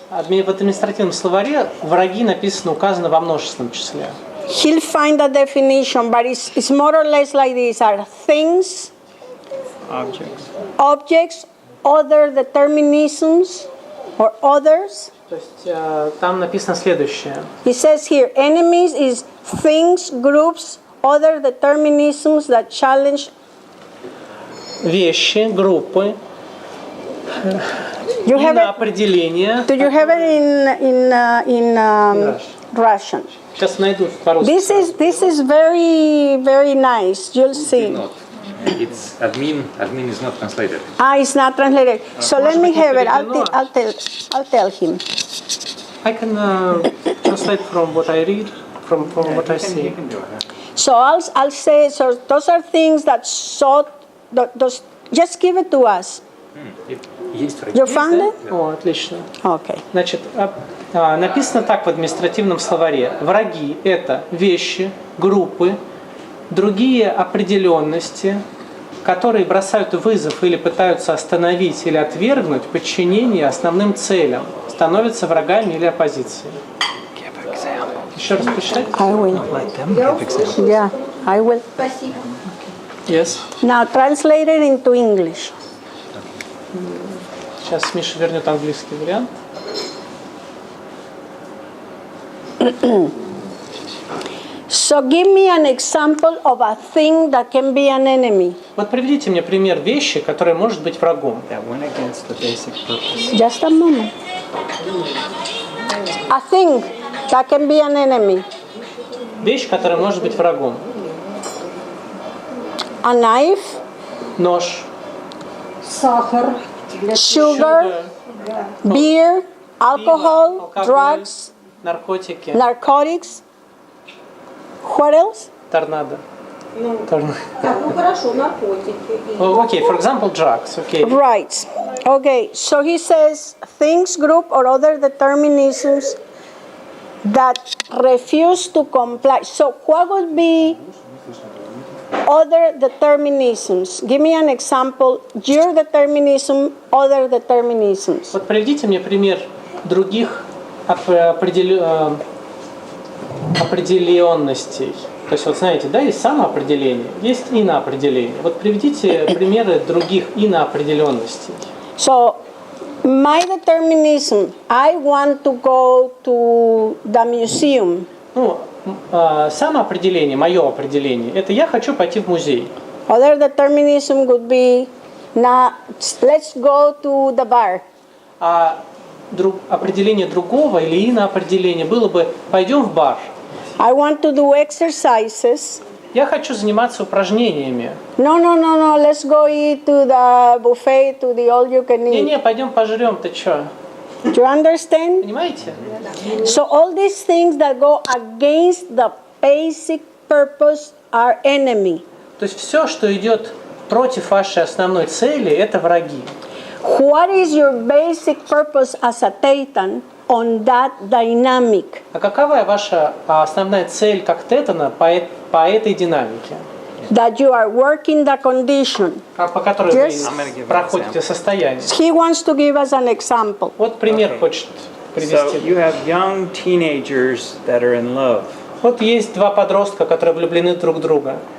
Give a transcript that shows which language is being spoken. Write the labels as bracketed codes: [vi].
[ru] В административном словаре враги написано, указано во множественном числе. [en] He'll find the definition, but it's more or less like these are things, objects, other determinisms, or others. [ru] То есть там написано следующее. [en] It says here, enemies is things, groups, other determinisms that challenge. [ru] Вещи, группы, [en] You have it, [ru] определения. [en] do you have it in Russian? [ru] Сейчас найду по-русски. [en] This is very, very nice. You'll see. Not. It's admin is not translated. It's not translated. So let me have it. I'll tell him. I can translate from what I read, from what I see. So I'll say. So those are things that those. Just give it to us. You found it? [ru] О, отлично. [en] Okay. [ru] Значит, написано так в административном словаре. Враги – это вещи, группы, другие определенности, которые бросают вызов или пытаются остановить или отвергнуть подчинение основным целям, становятся врагами или оппозицией. Еще раз прочитать? [en] I will. Yeah, I will. [ru] Спасибо. [en] Yes. Now translate it into English. [ru] Сейчас Миша вернет английский вариант. [en] So give me an example of a thing that can be an enemy. [ru] Вот приведите мне пример вещи, которая может быть врагом. [en] Just a moment. A thing that can be an enemy. [ru] Вещь, которая может быть врагом. [en] A knife, [ru] Нож, Сахар. [en] sugar, beer, alcohol, drugs, [ru] наркотики, [en] narcotics. What else? [ru] торнадо. Так, ну хорошо, наркотики. [en] Okay, for example, drugs. Okay. Right. Okay, so he says things, group, or other determinisms that refuse to comply. So what would be other determinisms? Give me an example. Your determinism, other determinisms. [ru] Вот приведите мне пример других определенностей. То есть, вот знаете, да, есть самоопределение, есть иноопределение. Вот приведите примеры других иноопределенностей. [en] So, my determinism, I want to go to the museum. [ru] Ну, самоопределение, мое определение, это я хочу пойти в музей. [en] Other determinism would be, let's go to the bar. [ru] А определение другого или иноопределение было бы пойдем в бар. [en] I want to do exercises. [ru] Я хочу заниматься упражнениями. [en] No, let's go eat to the buffet, to the all you can eat. [ru] Не, пойдем пожрем, ты чё? [en] Do you understand? [ru] Понимаете? [en] So all these things that go against the basic purpose are enemy. [ru] То есть все, что идет против вашей основной цели, это враги. [en] What is your basic purpose as a Thetan on that dynamic? [ru] А какова ваша основная цель как тетана по этой динамике? [en] That you are working the condition. [ru] По которой [en] Yes. [ru] вы проходите состояние. [en] He wants to give us an example. [ru] Вот пример хочет [en] So [ru] привести. [en] you have young teenagers that are in love, [ru] Вот есть два подростка, которые влюблены друг в друга.